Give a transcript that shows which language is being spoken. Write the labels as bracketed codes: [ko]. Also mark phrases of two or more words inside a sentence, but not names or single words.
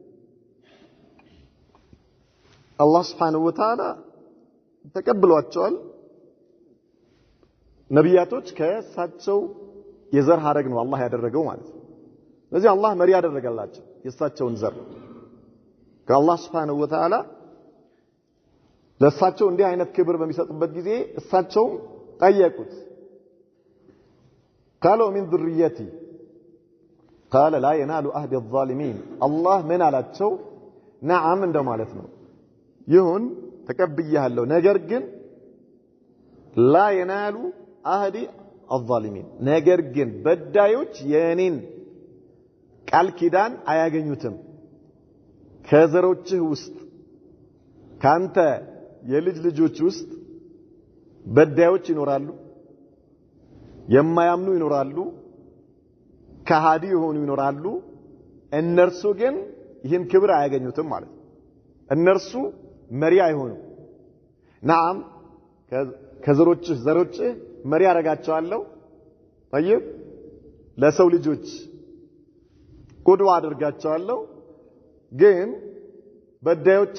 [am] አላህ [ar] سبحانه وتعالى [am] ተቀብሏቸዋል ነቢያቶች ከሳቸው የዘር ሐረግ ነው አላህ ያደረገው ማለት ነው ስለዚህ አላህ መሪ ያደረጋላቸው የሳቸውን ዘር ከአላህ [ar] سبحانه وتعالى [am] ለሳቸው እንዲህ አይነት ክብር በሚሰጥበት ጊዜ እሳቸው ጠየቁት [ar] قالوا من ذريتي قال لا ينال عهد الظالمين الله من [am] አላቸው نعم እንደማለት ነው ይሁን ተቀብያለሁ ነገር ግን [ar] لا ينال عهد الظالمين [am] ነገር ግን በዳዮች የኔን ቃል ኪዳን አያገኙትም ከዘሮችህ ውስጥ ካንተ የልጅ ልጆች ውስጥ በዳዮች ይኖራሉ የማያምኑ ይኖራሉ ከሃዲ የሆኑ ይኖራሉ እነርሱ ግን ይህን ክብር አያገኙትም ማለት ነው እነርሱ መሪ አይሆኑ نعم ዘሮችህ መሪ አደርጋቸዋለሁ طيب ለሰው ልጆች ቁድዋ አድርጋቸዋለሁ ግን በዳዮች